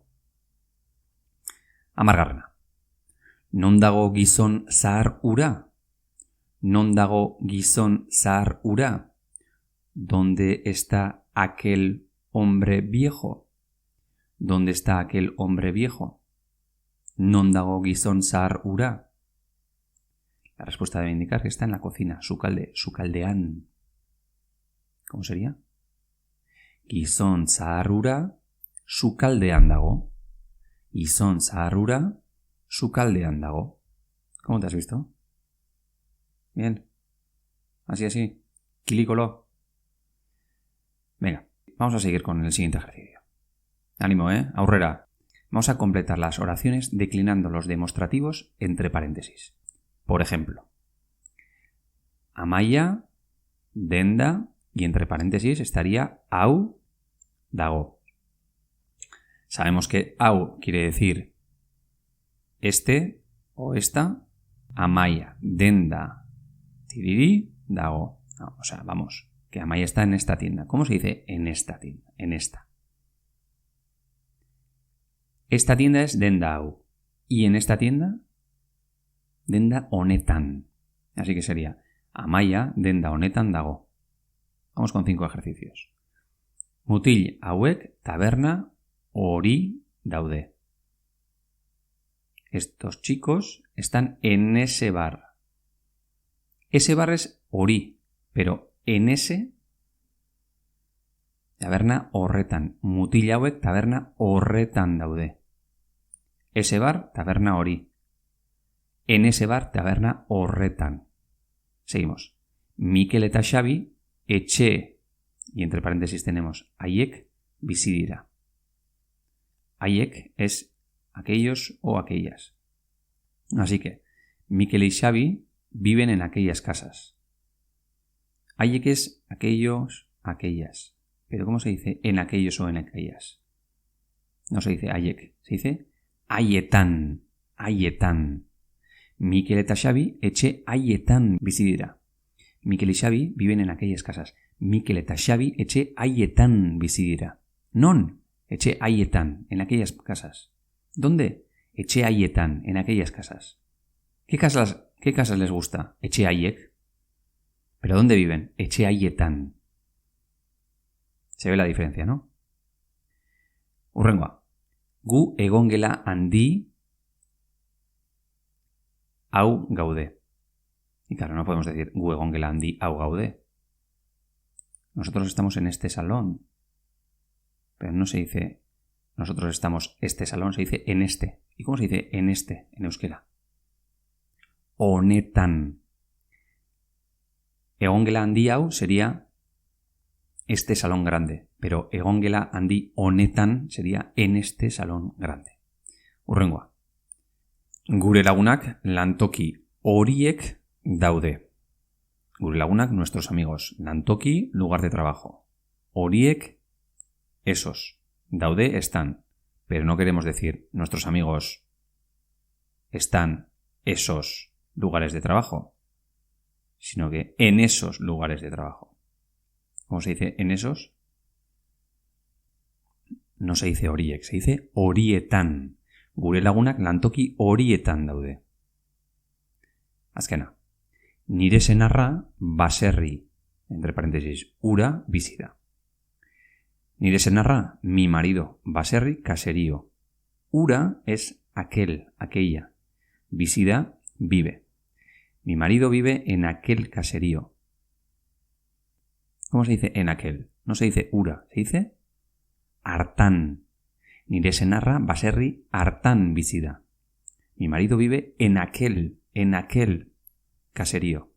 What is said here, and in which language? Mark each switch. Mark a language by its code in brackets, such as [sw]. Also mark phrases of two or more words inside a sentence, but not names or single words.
[eu] Hamargarrena. Non dago gizon zahar hura? Non dago gizon zahar hura? [es] ¿Dónde está aquel hombre viejo? ¿Dónde está aquel hombre viejo? [eu] Non dago gizon zahar hura? [es] La respuesta debe indicar que está en la cocina, [eu] sukalde, sukaldean. [es] ¿Cómo sería? [eu] Gizon zahar hura, sukaldean dago. Gizon zahar hura, sukaldean dago. [es] ¿Cómo te has visto? Bien. Así. Kilícolo. Venga, vamos a seguir con el siguiente ejercicio. Ánimo, aurrera. Vamos a completar las oraciones declinando los demostrativos entre paréntesis. Por ejemplo, [eu] Amaia, denda, [es] y entre paréntesis estaría [eu] hau dago. [es] Sabemos que hau quiere decir este o esta. [eu] Amaia, denda, tiriri, dago. [es] No, o sea, vamos, que Amaia está en esta tienda. ¿Cómo se dice en esta tienda? En esta. Esta tienda es [eu] denda hau. [es] ¿Y en esta tienda? [eu] Denda honetan. [es] Así que sería [eu] Amaia, denda honetan dago. [es] Vamos con 5 ejercicios. [eu] Mutil hauek taberna hori daude. [es] Estos chicos están en ese bar. Ese bar es hori, pero en ese [eu] taberna horretan. Mutil hauek taberna horretan daude. [es] ese bar, [eu] taberna hori. [es] En ese bar, [eu] taberna horretan. Seguimos. Mikel eta Xabi, etxe, [es] y entre paréntesis tenemos [eu] haiek, bizi dira. [es] Haiek es aquellos o aquellas. Así que Mikel y Xabi viven en aquellas casas. Haiek es aquellos, aquellas. Pero ¿cómo se dice en aquellos o en aquellas? No se dice haiek, se dice [eu] haietan, haietan. Mikel eta Xabi etxe haietan bizi dira. [es] Mikel y Xabi viven en aquellas casas. [eu] Mikel eta Xabi etxe haietan bizi dira. Non, etxe haietan, [es] en aquellas casas. ¿Dónde? [eu] Etxe haietan, [es] en aquellas casas. ¿Qué casas les gusta? [eu] Etxe haiek. [es] ¿Pero dónde viven? [eu] Etxe haietan. [es] Se ve la diferencia, ¿no? [eu] Hurrengoa. Gu egongela handi hau gaude. [es] Y claro, no podemos decir [eu] gu egongela handi hau gaude. [es] Nosotros estamos en este salón. Pero no se dice nosotros estamos este salón, se dice en este. ¿Y cómo se dice en este en euskera? Honetan. [eu] Egongela handi hau [es] sería este salón grande, pero [eu] egongela handi honetan [es] sería en este salón grande. [eu] Hurrengoa. Gure lagunak lantoki horiek daude. Gure lagunak, [es] nuestros amigos. Lantoki, lugar de trabajo. Horiek, esos. Daude, están. Pero no queremos decir nuestros amigos están esos lugares de trabajo, sino que en esos lugares de trabajo. ¿Cómo se dice en esos? No se dice horiek, se dice horietan. [eu] Gure lagunak lantoki horietan daude. Azkena. Nire senarra baserri, [es] entre paréntesis, [eu] ura bizi da. Nire senarra, [es] mi marido, baserri, caserío. Ura es aquel, aquella. [eu] Bizi da, [es] vive. Mi marido vive en aquel caserío. ¿Cómo se dice en aquel? No se dice ura, se dice hartan. [eu] Nire senarra baserri hartan bizi da. [es] Mi marido vive en aquel caserío.